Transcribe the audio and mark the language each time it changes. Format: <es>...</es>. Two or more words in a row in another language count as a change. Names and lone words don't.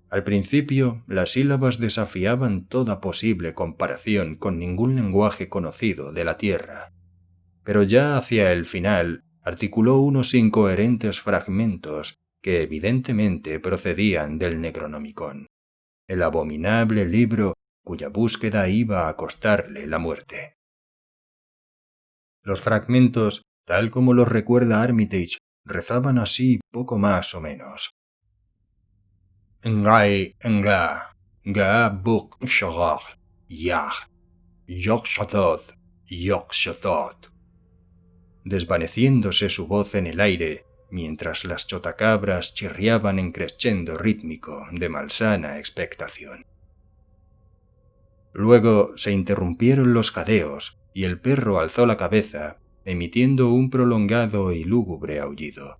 <es>Al principio, las sílabas desafiaban toda posible comparación con ningún lenguaje conocido de la Tierra, pero ya hacia el final articuló unos incoherentes fragmentos que evidentemente procedían del Necronomicon, el abominable libro cuya búsqueda iba a costarle la muerte. Los fragmentos, tal como los recuerda Armitage, rezaban así poco más o menos. Ngai nga, ga buk shagag, yah, yok shathod, yok shathod. Desvaneciéndose su voz en el aire, mientras las chotacabras chirriaban en crescendo rítmico de malsana expectación. Luego se interrumpieron los jadeos y el perro alzó la cabeza, emitiendo un prolongado y lúgubre aullido.</es>